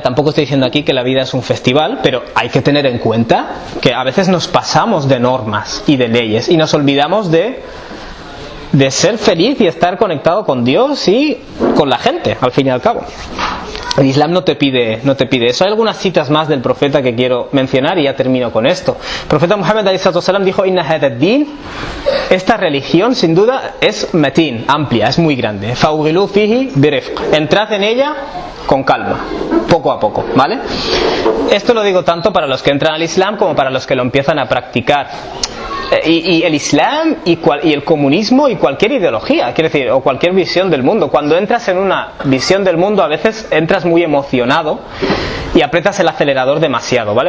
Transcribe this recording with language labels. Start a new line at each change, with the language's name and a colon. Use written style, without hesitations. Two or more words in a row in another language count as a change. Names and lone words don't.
Spanish: Tampoco estoy diciendo aquí que la vida es un festival, pero hay que tener en cuenta que a veces nos pasamos de normas y de leyes y nos olvidamos de ser feliz y estar conectado con Dios y con la gente, al fin y al cabo. El Islam no te pide eso. Hay algunas citas más del profeta que quiero mencionar y ya termino con esto. El profeta Muhammad ﷺ dijo:
Arabic: إن هذا الدين,
Spanish: esta religión sin duda es matin, amplia, es muy grande.
Arabic: فأوغلوا فيه برفق,
Spanish: entrad en ella con calma, poco a poco, ¿vale? Esto lo digo tanto para los que entran al Islam como para los que lo empiezan a practicar. Y el Islam y el comunismo y cualquier ideología, quiero decir, o cualquier visión del mundo. Cuando entras en una visión del mundo, a veces entras muy emocionado y aprietas el acelerador demasiado, ¿vale?